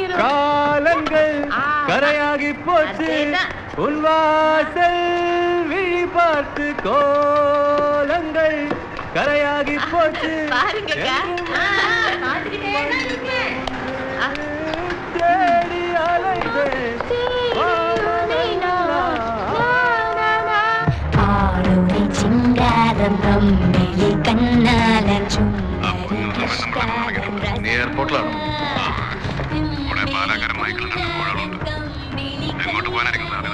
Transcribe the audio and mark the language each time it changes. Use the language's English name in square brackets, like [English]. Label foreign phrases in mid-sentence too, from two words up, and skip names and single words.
[Tamil] காலங்கள் கரையாகி போச்சு உன் வாசல் விழி பார்த்து கோலங்கள் கரையாகி போச்சு பாருங்க தேடி அலைவே [Malayalam] നീ എയർപോർട്ടിലാണോ? ഇവിടെ പാലക്കാരൻ മൈക്കിളും രണ്ട് കോഴകളുണ്ട്. എങ്ങോട്ട് പോകാനായിരിക്കും സാധ്യത?